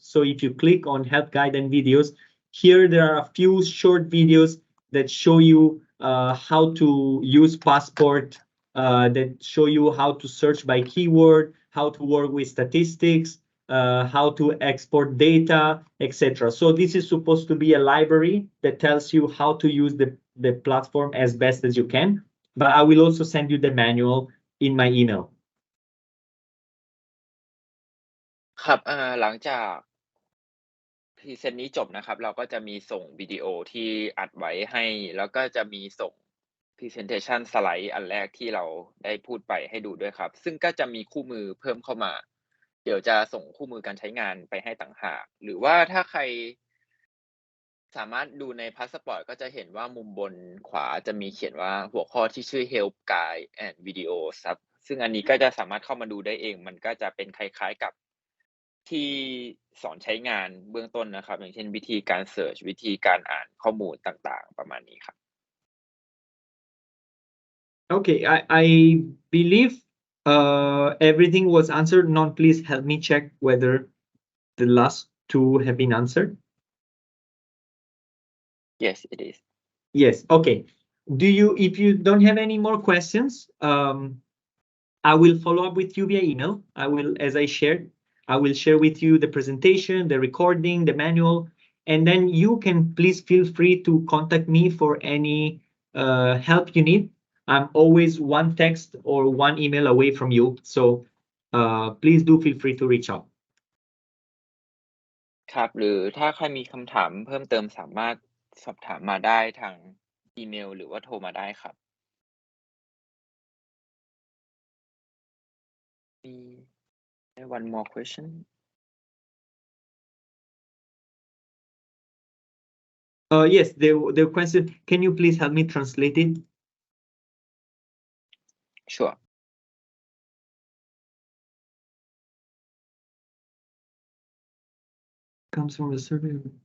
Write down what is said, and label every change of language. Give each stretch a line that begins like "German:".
English: So if you click on help guide and videos, here there are a few short videos that show you how to use Passport, that show you how to search by keyword, how to work with statistics, how to export data, etc. So this is supposed to be a library that tells you how to use the platform as best as you can. But I will also send you the manual in my email.
Thai: ครับหลังจากพรีเซนต์นี้จบนะครับเราก็จะมีส่งวิดีโอที่อัดไว้ให้แล้วก็จะมีส่ง presentation สไลด์อันแรกที่เราได้พูดไปให้ดูด้วยครับซึ่งก็จะมีคู่มือเพิ่มเข้ามาเดี๋ยวจะส่งคู่มือการใช้งานไปให้ต่างหากหรือว่าถ้าใคร สามารถดูในพาสปอร์ตก็จะเห็นว่ามุมบนขวาจะมีเขียนว่าหัวข้อที่ชื่อ Help Guide and Videos ครับซึ่งอันนี้ก็จะสามารถเข้ามาดูได้เองมันก็จะเป็นคล้ายๆกับที่สอนใช้งานเบื้องต้นนะครับอย่างเช่นวิธีการเสิร์ชวิธีการอ่านข้อมูลต่างๆประมาณนี้ครับ
English: Okay, I believe everything was answered. Non, please help me check whether the last two have been answered. Yes, it is. Yes. Okay. If you don't have any more questions, I will follow up with you via email. As I shared, I will share with you the presentation, the recording, the manual, and then you can please feel free to contact me for any help you need. I'm always one text or one email away from you. So please do feel free to reach out.
Thai: ครับหรือถ้าใครมีคำถามเพิ่มเติมสามารถสอบถามมาได้ทางอีเมลหรือว่าโทรมาได้ครับมี
English: one more question Yes, the question, can you please help me translate it? Sure. Comes from the survey.